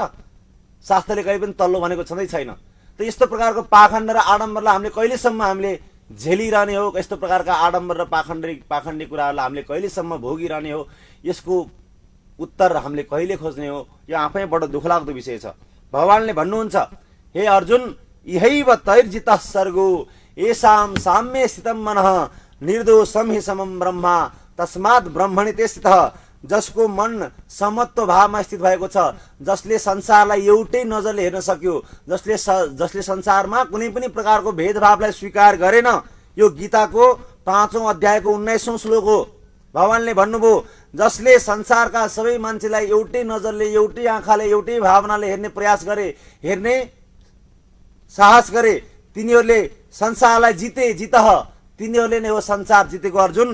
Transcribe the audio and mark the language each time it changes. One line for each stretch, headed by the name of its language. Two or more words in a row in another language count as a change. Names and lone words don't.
Nepali: शास्त्रले कहिले पनि तल्लो भनेको छँदै छैन। त यस्तो प्रकारको पाखण्ड र आडम्बरलाई हामीले कहिलेसम्म हामीले झेलिरहने हो? यस्तो प्रकारका आडम्बर र पाखण्डी कुराहरूलाई हामीले कहिलेसम्म भोगिरहने हो? यसको उत्तर हामीले कहिले खोज्ने हो? यो आफै बडो दुःखलाग्दो विषय छ। भगवानले भन्नुहुन्छ,
Sanskrit: हे अर्जुन, यहैव तैर्जितः सर्गो येषां साम्ये स्थितं मनः निर्दोषं हि समं ब्रह्मा तस्मात् ब्रह्मणि ते स्थितः।
Nepali: जसको मन समत्व भावमा स्थित भएको छ, जसले संसारलाई एउटै नजरले हेर्न सक्यो, जसले संसारमा कुनै पनि प्रकारको भेदभावलाई स्वीकार गरेन। यो गीताको 5औं अध्यायको 19औं श्लोक हो। भगवानले भन्नुभयो, जसले संसारका सबै मान्छेलाई एउटै नजरले, एउटै आँखाले, एउटै भावनाले हेर्ने प्रयास गरे, हेर्ने साहस गरे, तिनीहरूले संसारलाई जितः, तिनीहरूले नै हो संसार जितेको अर्जुन।